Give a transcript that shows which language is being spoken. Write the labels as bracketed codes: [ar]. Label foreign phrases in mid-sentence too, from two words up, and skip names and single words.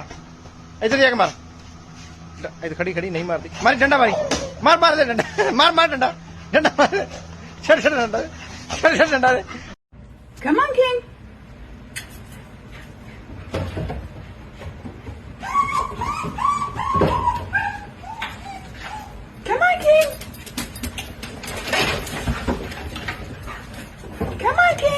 [hi] इधर जाके मार इधर खड़ी खड़ी नहीं मारती मारी डंडा मारी मार मार दे डंडा मार मार डंडा डंडा मार छड़ छड़ डंडा छड़ छड़ डंडा दे [en] Come on, King. Come on, King. Come on, King.